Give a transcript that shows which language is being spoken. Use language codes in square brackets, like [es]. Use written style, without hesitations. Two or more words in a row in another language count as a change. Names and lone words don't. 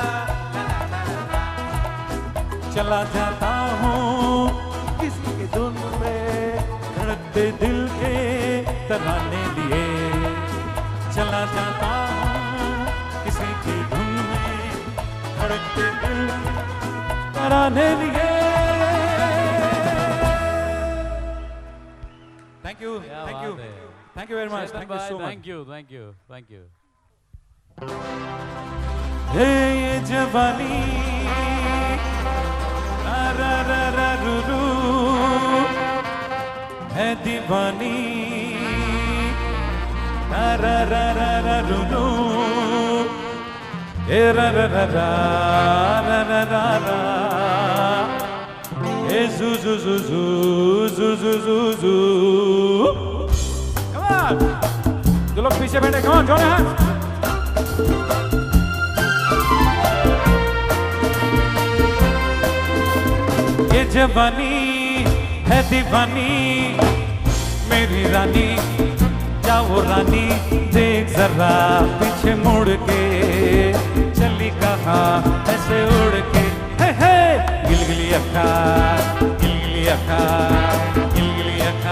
[hi] चला जाता हूँ किसी के धुन में धड़कते दिल के तराने लिए चला जाता हूँ किसी की धुन में धड़कते दिल तराने लिए [en] Thank you very much. Thank you so much. Thank you. [hi] हे ये जवानी रा रा रा रा रू रू है दीवानी रा रा रा रा रा रू रू हे रा रा रा रा रा रा रा रा हे जू जू जू जू जू जू जू जू जो लोग पीछे बैठे कौन जोड़े हाथ ये जवानी है दीवानी मेरी रानी जाओ रानी देख जरा पीछे मुड़ के चली कहाँ ऐसे उड़ के हे गिलगिली अक्का गिलगिली अक्का गिलगिली अक्का